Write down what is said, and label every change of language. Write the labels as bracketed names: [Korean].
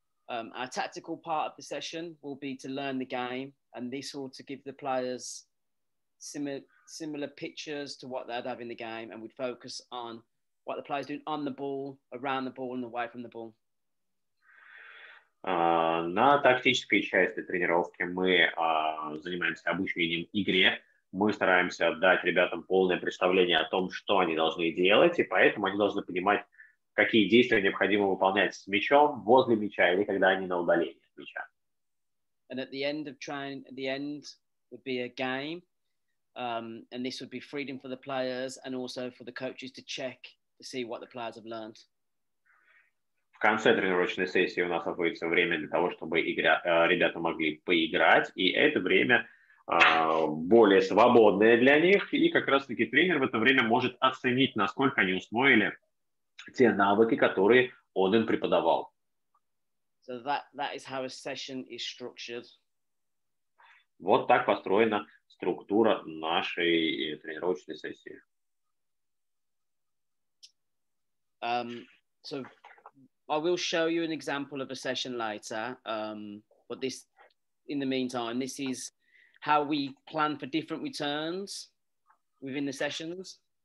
[English] Our tactical part of the session will be to learn the game, and this will to give the players similar pictures to what they'd have in the game, and we'd focus on what the players doing on the ball, around the ball, and away from the ball. [Russian] На тактической части тренировки мы занимаемся обучением игре. Мы стараемся дать ребятам полное представление о том, что они должны делать, и поэтому они должны понимать, какие действия необходимо выполнять с мячом, возле мяча или когда они на удалении от мяча. [English] And at the end of training, at the end would be a game, and this would be freedom for the players and also for the coaches to check to see what the players have learned. [Russian] В конце тренировочной сессии у нас находится время для того, чтобы ребята могли поиграть, и это время более свободное для них, и как раз-таки тренер в это время может оценить, насколько они усвоили те навыки, которые он им преподавал. [English] So that is how a session is structured. [Russian] Вот так построена структура нашей тренировочной сессии. [English] So I will show you an example of a session later, but this, in the meantime, this is how we plan for different returns within the sessions.